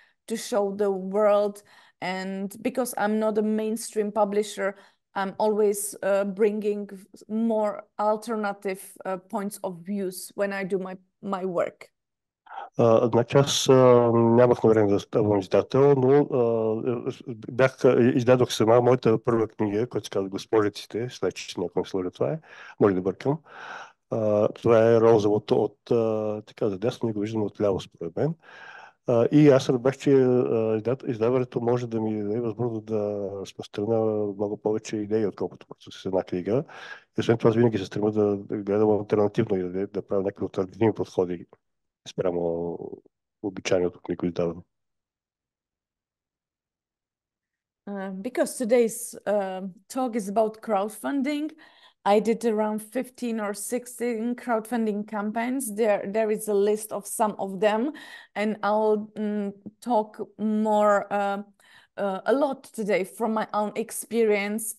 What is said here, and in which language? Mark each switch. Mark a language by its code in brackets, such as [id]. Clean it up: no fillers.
[en] to show the world. And because I'm not a mainstream publisher, I'm always bringing more alternative points of views when I do my work. [bg] Значи аз нямах намерение да ставам издател, но издадох сама моята първа книга, която се казва Госпожиците, след че някой не сложи това може да бъркам. Това е розовото от така за дясно, не го виждам от ляво според мен. И аз разбрах, че издаването може да ми даде възможност да разпространя много повече идеи, отколкото просто с една книга. И освен това, аз винаги се стремя да гледам алтернативно и да правя някакви алтернативни подходи спрямо обичайното книгоиздаване. [en] Because today's talk is about crowdfunding, I did around 15 or 16 crowdfunding campaigns. There is a list of some of them, and I'll talk more a lot today from my own experience.